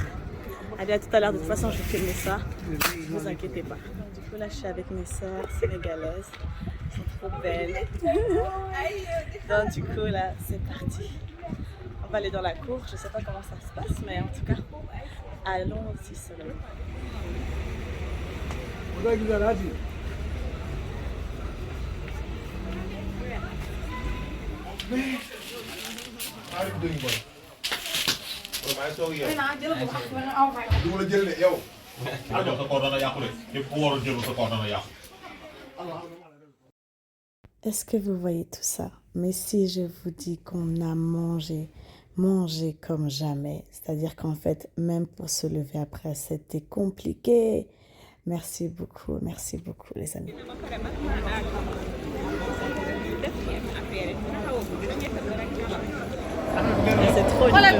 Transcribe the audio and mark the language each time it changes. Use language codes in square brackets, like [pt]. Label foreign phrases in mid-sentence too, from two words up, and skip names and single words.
[fr] Allez, à tout à l'heure, de toute façon je vais filmer ça, ne vous inquiétez pas. Du coup là je suis avec mes sœurs sénégalaises, elles sont trop belles. Donc du coup là c'est parti. On va aller dans la cour, je sais pas comment ça se passe, mais en tout cas, allons-y seulement. [tr] Bu da güzel hadi. Harbi dönüyor bana. Oğlum ben soğuk ya. [wo] Du ma la jël de yow. ah jox sa kaw dana yàqu de képp ku waroon jël sa kaw dana yàqu. [fr] Est-ce que vous voyez tout ça? Mais si je vous dis qu'on a mangé comme jamais, c'est-à-dire qu'en fait, même pour se lever après, c'était compliqué. Merci beaucoup les amis. C'est trop